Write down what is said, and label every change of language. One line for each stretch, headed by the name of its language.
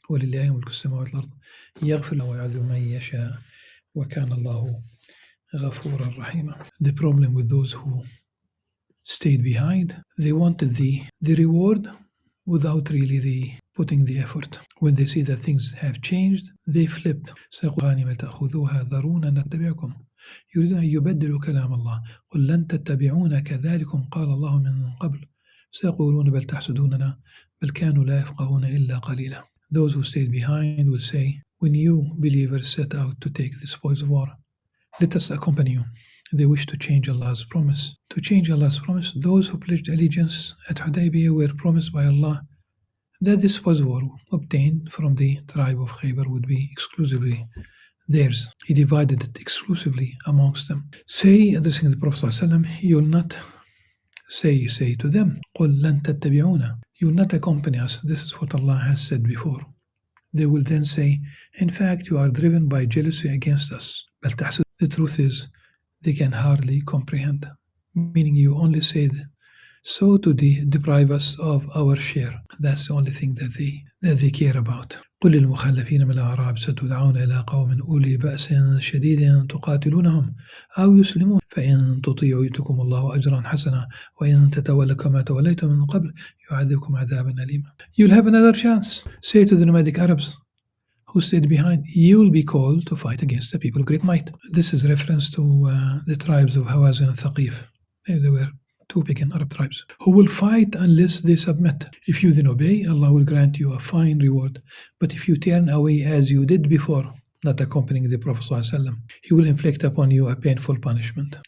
Arabic: وَلِلَّهِ مُلْكُ السَّمَاوَاتِ وَالْأَرْضِ يَغْفِرُ وَيُعَذِّبُ مَن يَشَاءُ وَكَانَ اللَّهُ غَفُورًا رَحِيمًا.
English: The problem with those who stayed behind, they wanted the reward without really the putting the effort. When they see that things have changed, they flip.
Arabic: سَيَقُولُونَ تَأْخُذُوهَا ذَرُونَا نَتَّبِعْكُمْ يريدون أن يبدلوا كلام الله قل لن تتبعونا كذلكم قال الله من قبل سيقولون بل تحسدوننا بل كانوا لا يفقهون إلا قليلا.
English: Those who stayed behind will say, when you believers set out to take the spoils of war, let us accompany you. They wish to change Allah's promise. To change Allah's promise, those who pledged allegiance at Hudaybiyah were promised by Allah that the spoils of war obtained from the tribe of Khaybar would be exclusively theirs. He divided it exclusively amongst them. Say, addressing the Prophet ﷺ, you will not say to them,
Arabic: قُلْ لَن تَتَّبِعُونَ.
English: You will not accompany us. This is what Allah has said before. They will then say, in fact, you are driven by jealousy against us. The truth is, they can hardly comprehend. Meaning you only say so to deprive us of our share. That's the only thing that they care about.
Arabic: قل للمخلفين من الأعراب ستدعون إلى قوم أولي بأس شديد تقاتلونهم أو يسلمون فإن تطيعوا يؤتكم الله أجرا حسنا وإن تتولوا كما توليتم من قبل يعذبكم عذابا أليما.
English: You'll have another chance. Say to the nomadic Arabs who stayed behind, you will be called to fight against the people of great might. This is reference to the tribes of Hawazin and Thaqif. They were two pagan Arab tribes who will fight unless they submit. If you then obey, Allah will grant you a fine reward. But if you turn away as you did before, not accompanying the Prophet ﷺ, He will inflict upon you a painful punishment.